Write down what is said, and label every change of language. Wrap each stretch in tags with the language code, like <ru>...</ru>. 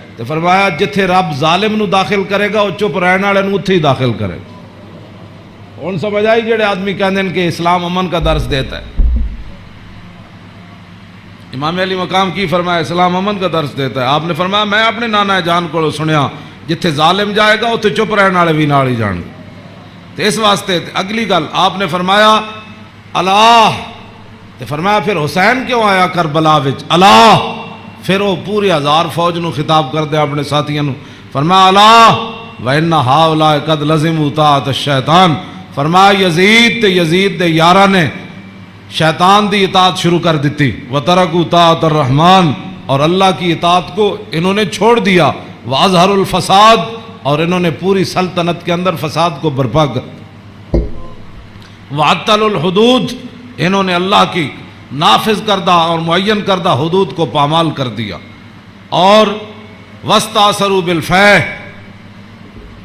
<pa>تو فرمایا جتھے رب ظالم نو داخل کرے گا وہ چپ رہنے والے نو اتھے ہی داخل کرے گا. ہن سمجھ آئی جڑے آدمی کہندے ہیں کہ اسلام امن کا درس دیتا ہے. امام علی مقام کی فرمایا اسلام امن کا درس دیتا ہے. آپ نے فرمایا میں اپنے نانا جان کو سنیا جتھے ظالم جائے گا اتھے چپ رہنے والے بھی نال ہی جان گے. تو اس واسطے اگلی گل آپ نے فرمایا اللہ، تو فرمایا پھر حسین کیوں آیا کربلا وچ اللہ. پھر وہ پوری 1000 فوج نو خطاب کر دے اپنے ساتھیوں نو. فرمایا اللہ</pa> <ar>وَإِنَّ هَؤُلَاءِ قَدْ لَزِمُوا طَاعَةَ الشَّيْطَانِ.</ar> <pa>فرمایا یزید تے یزید دے یاراں نے شیطان دی اطاعت شروع کر دیتی.</pa> <ar>وَتَرَكُوا طَاعَةَ الرَّحْمَانِ</ar> <ur>اور اللہ کی اطاعت کو انہوں نے چھوڑ دیا.</ur> <ar>وَأَظْهَرُوا الْفَسَادِ</ar> <ur>اور انہوں نے پوری سلطنت کے اندر فساد کو برپا کر.</ur> <ar>وَعَطَّلُوا الْحُدُودِ</ar> <ur>انہوں نے اللہ کی نافذ کردہ اور معین کردہ حدود کو پامال کر دیا. اور</ur> <ar>وَاسْتَأْثَرُوا بِالْفَیْحِ</ar>